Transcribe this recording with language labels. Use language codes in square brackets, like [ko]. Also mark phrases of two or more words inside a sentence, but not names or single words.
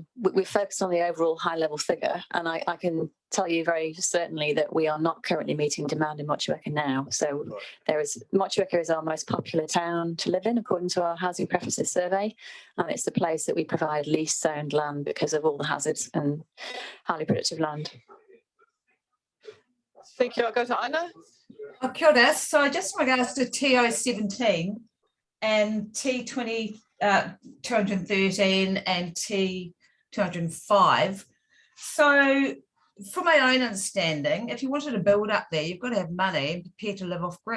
[en] We're focused on the overall high-level figure, and I can tell you very certainly that we are not currently meeting demand in Motueka now. So Motueka is our most popular town to live in, according to our housing preferences survey, and it's the place that we provide least zoned land because of all the hazards and highly productive land. thank you. I'll go to Ina. [mi] Oh, kia ora. [en] So just in regards to TO17 and T20, 213 and T205. So from my own understanding, if you wanted to build up there, you've got to have money and prepare to live off grid.